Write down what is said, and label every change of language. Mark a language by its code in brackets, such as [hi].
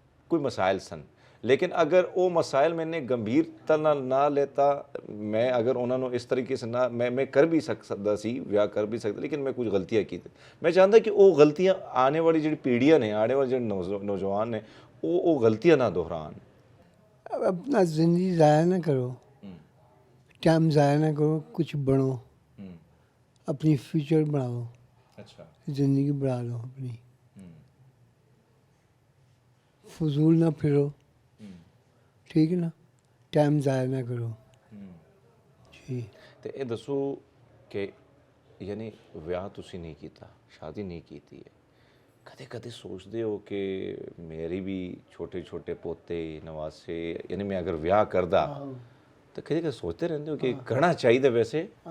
[pa] ਕੋਈ ਮਸਾਇਲ ਸਨ, ਲੇਕਿਨ ਅਗਰ ਉਹ ਮਸਾਇਲ ਮੈਨੇ ਗੰਭੀਰਤਾ ਨਾਲ ਨਾ ਲੈਤਾ, ਮੈਂ ਅਗਰ ਉਹਨਾਂ ਨੂੰ ਇਸ ਤਰੀਕੇ ਸੇ ਨਾ ਮੈਂ ਕਰ ਵੀ ਸਕਦਾ ਸੀ, ਵਿਆਹ ਕਰ ਵੀ ਸਕਦਾ, ਲੇਕਿਨ ਮੈਂ ਕੁਝ ਗਲਤੀਆਂ ਕੀਤੀ. ਮੈਂ ਚਾਹੁੰਦਾ ਕਿ ਉਹ ਗਲਤੀਆਂ ਆਉਣ ਵਾਲੀ ਜਿਹੜੀ ਪੀੜ੍ਹੀਆਂ ਨੇ, ਆਉਣ ਵਾਲੇ ਜਿਹੜੇ ਨੌਜਵਾਨ ਨੇ, ਉਹ ਗਲਤੀਆਂ ਨਾ ਦੁਹਰਾਉਣ. [ur] اپنا زندگی ضائع نہ کرو, ٹائم ضائع نہ کرو, کچھ بنو, اپنی فیوچر بناؤ. اچھا زندگی بنا لو اپنی. فضول نہ پھرو, ٹھیک ہے نا, ٹائم ضائع نہ کرو. جی. [pa] ਤੇ ਇਹ ਦੱਸੋ ਕਿ ਯਾਨੀ ਵਿਆਹ ਤੁਸੀਂ ਨਹੀਂ ਕੀਤਾ, ਸ਼ਾਦੀ ਨਹੀਂ ਕੀਤੀ ਹੈ, ਕਦੇ ਕਦੇ ਸੋਚਦੇ ਹੋ ਕਿ ਮੇਰੀ ਵੀ ਛੋਟੇ ਛੋਟੇ ਪੋਤੇ ਨਵਾਸੇ, ਯਾਨੀ ਮੈਂ ਅਗਰ ਵਿਆਹ ਕਰਦਾ ਤਾਂ ਕਦੇ ਕਦੇ ਸੋਚਦੇ ਰਹਿੰਦੇ ਹੋ ਕਿ ਕਰਨਾ ਚਾਹੀਦਾ ਵੈਸੇ?